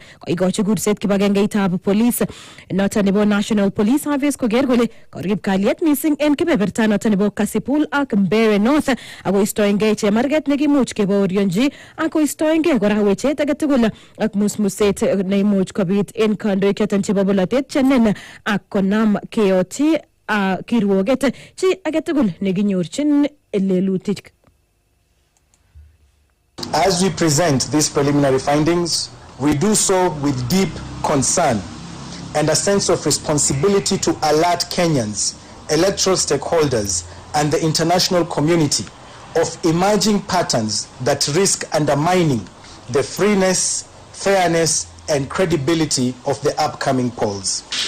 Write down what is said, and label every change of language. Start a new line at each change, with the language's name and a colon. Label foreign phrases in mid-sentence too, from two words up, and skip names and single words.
Kalenjin: koigochi kurset kibagengeitab police noton nebo National Police Service koger kole korib kalyet missing en kebeberta noton nebo Kasipul ak Mbeere North ako istoengei chemarget nekimuch kebaorionji ako istoengei kora wechet agetugul ak musmuset neimuch kobit en kandoik choton chebo bolotet chenen ak konam keoti kirwoget chi agetugul nekinyorchin lelutik.
English: As we present these preliminary findings, we do so with deep concern and a sense of responsibility to alert Kenyans, electoral stakeholders, and the international community of emerging patterns that risk undermining the freeness, fairness, and credibility of the upcoming polls.